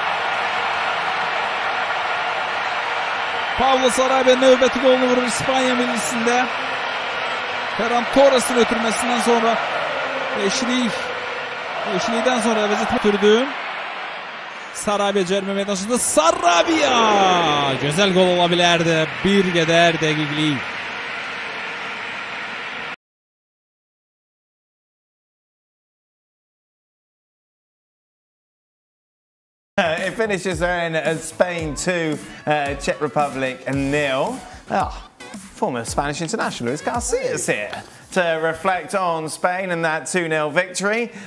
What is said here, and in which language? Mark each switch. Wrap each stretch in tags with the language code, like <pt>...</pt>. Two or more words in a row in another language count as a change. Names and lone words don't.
<az>Pablo Sarabia növbəti golunu vurur İspanya millisində. Ferran Torres'in ötürməsindən sonra eşlikdən sonra vəziyyət ötürdü. Sarabia cərimə meydançasında Sarabia! Gözəl gol ola bilərdi. Bir qədər dəqiqlik.</az> <en>It finishes in Spain 2, Czech Republic 0. Former Spanish international Luis Garcia's here to reflect on Spain and that 2-0 victory.</en>